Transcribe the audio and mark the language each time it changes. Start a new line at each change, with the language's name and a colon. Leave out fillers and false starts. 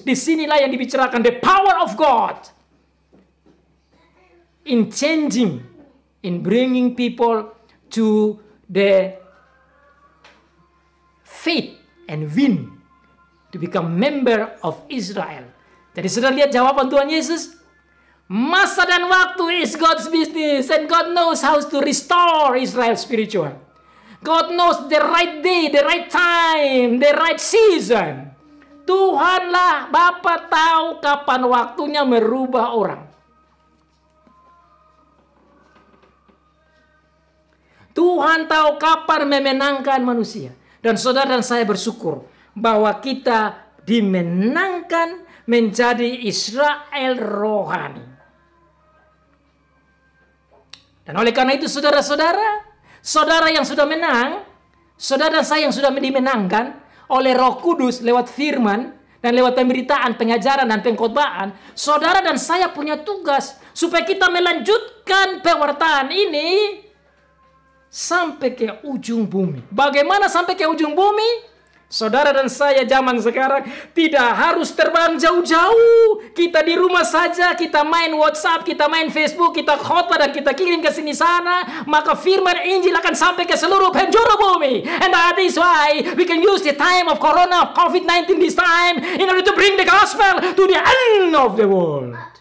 Indonesian: Disinilah yang dibicarakan
English: the power of God in changing, in bringing people to the faith and win to become member of Israel.
Indonesian: Jadi sudah lihat jawaban Tuhan Yesus? Masa dan waktu
English: is God's business. And God knows how to restore Israel spiritual. God knows the right day, the right time, the right season.
Indonesian: Tuhanlah, Bapa tahu kapan waktunya merubah orang. Tuhan tahu kapan memenangkan manusia. Dan saudara dan saya bersyukur bahwa kita dimenangkan menjadi Israel rohani. Dan oleh karena itu saudara-saudara, saudara yang sudah menang, saudara dan saya yang sudah dimenangkan oleh Roh Kudus lewat firman dan lewat pemberitaan, pengajaran dan pengkhotbahan, saudara dan saya punya tugas supaya kita melanjutkan pewartaan ini sampai ke ujung bumi. Bagaimana sampai ke ujung bumi? Saudara dan saya zaman sekarang tidak harus terbang jauh-jauh. Kita di rumah saja, kita main WhatsApp, kita main Facebook, kita khotbah dan kita kirim ke sini sana. Maka firman Injil akan sampai ke seluruh penjuru bumi.
English: And that is why we can use the time of Corona, COVID-19 this time in order to bring the gospel to the end of the world.